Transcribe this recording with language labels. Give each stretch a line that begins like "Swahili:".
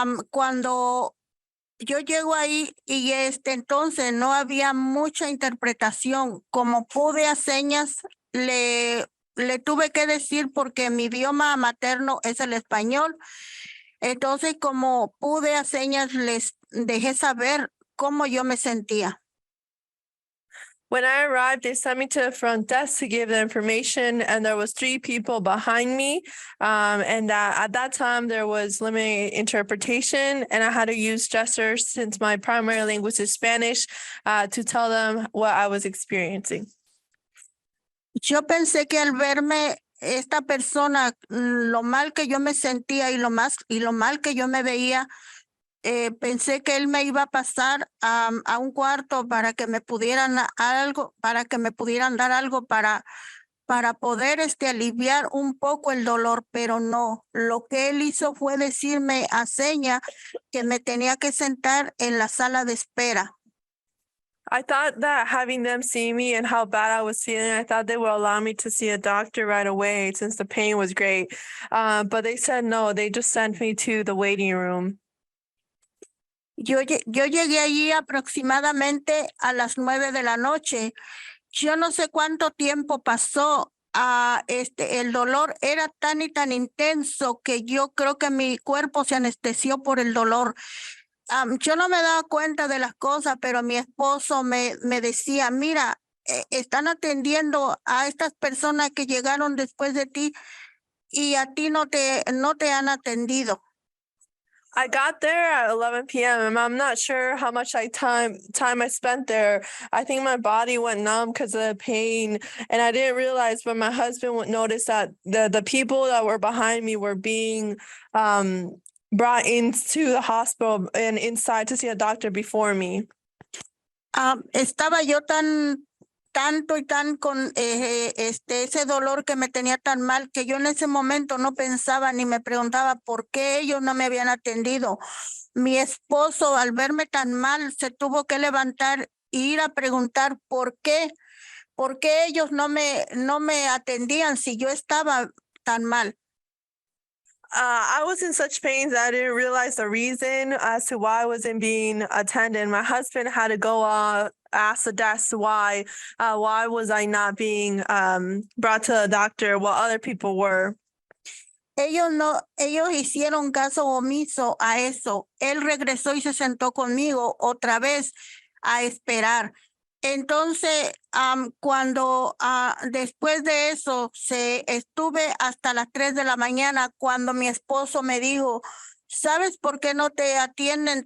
Spanish: Cuando yo llego ahí y entonces no había mucha interpretación. Como pude a señas, le tuve que decir porque mi idioma materno es el español. Entonces, como pude a señas, les dejé saber cómo yo me sentía.
English: When I arrived, they sent me to the front desk to give the information, and there was 3 people behind me. And at that time, there was limited interpretation, and I had to use gestures since my primary language is Spanish to tell them what I was experiencing.
Spanish: Yo pensé que al verme esta persona, lo mal que yo me sentía y lo mal que yo me veía, pensé que él me iba a pasar a un cuarto para que me pudieran dar algo para poder aliviar un poco el dolor, pero no. Lo que él hizo fue decirme a seña que me tenía que sentar en la sala de espera.
English: I thought that having them see me and how bad I was feeling, I thought they would allow me to see a doctor right away since the pain was great. But they said no, they just sent me to the waiting room.
Spanish: Yo llegué allí aproximadamente a las 9 de la noche. Yo no sé cuánto tiempo pasó. El dolor era tan y tan intenso que yo creo que mi cuerpo se anestesió por el dolor. Yo no me daba cuenta de las cosas, pero mi esposo me decía, mira, están atendiendo a estas personas que llegaron después de ti y a ti no te han atendido?
English: I got there at 11 p.m. and I'm not sure how much time I spent there. I think my body went numb because of the pain, and I didn't realize, but my husband would notice that the people that were behind me were being brought into the hospital and inside to see a doctor before me.
Spanish: Estaba yo tanto y tan con ese dolor que me tenía tan mal que yo en ese momento no pensaba ni me preguntaba por qué ellos no me habían atendido. Mi esposo, al verme tan mal, se tuvo que levantar e ir a preguntar por qué ellos no me atendían si yo estaba tan mal.
English: I was in such pain that I didn't realize the reason as to why I wasn't being attended. My husband had to go ask the desk why was I not being brought to the doctor while other people were.
Spanish: Ellos hicieron caso omiso a eso. Él regresó y se sentó conmigo otra vez a esperar. Entonces, cuando después de eso estuve hasta las 3 de la mañana cuando mi esposo me dijo, ¿sabes por qué no te atienden?